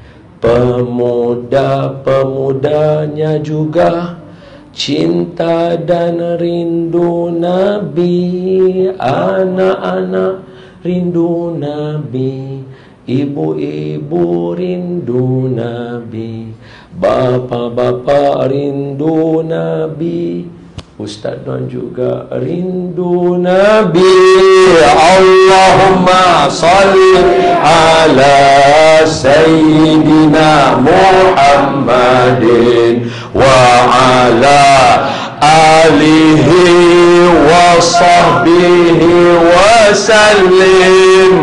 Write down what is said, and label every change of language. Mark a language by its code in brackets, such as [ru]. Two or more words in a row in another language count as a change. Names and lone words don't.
[ms] pemuda-pemudanya juga cinta dan rindu Nabi, anak-anak rindu Nabi, ibu-ibu rindu Nabi, bapa-bapa rindu Nabi, Ustaz Don juga rindu Nabi. [ar] اللهم صل على سيدنا محمد وعلى آله وصحبه وسلم.